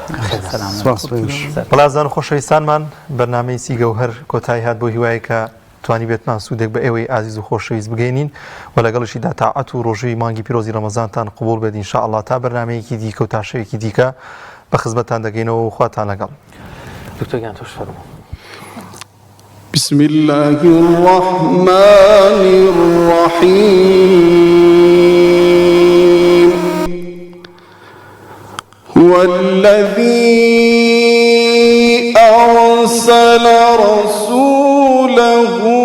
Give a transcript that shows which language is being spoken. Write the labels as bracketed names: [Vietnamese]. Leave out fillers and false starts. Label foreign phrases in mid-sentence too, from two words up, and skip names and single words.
[Central Kurdish] بەڵازان و خۆشەویستانمان بەرنامەی سیگەوهەر کۆتایی هات بۆ هیوایە کە توانی بێتمان سوودێک بە ئێوەی ئازیز و خۆشەویست بگەینین و لەگەڵشیدا تاعەت و ڕۆژووی مانگی پیرۆزی ڕەمەزانتان قبول بێت ئینشاءالله تا بەرنامەیەکی دیکە و تا شەوێکی دیکە بە خزمەتتان دەگەینەوە و خواتان لەگەڵ دکتۆر گیان تۆش فەرموو [Arabic] بسم الله الرحمن الرحيم هو الذي أرسل رسوله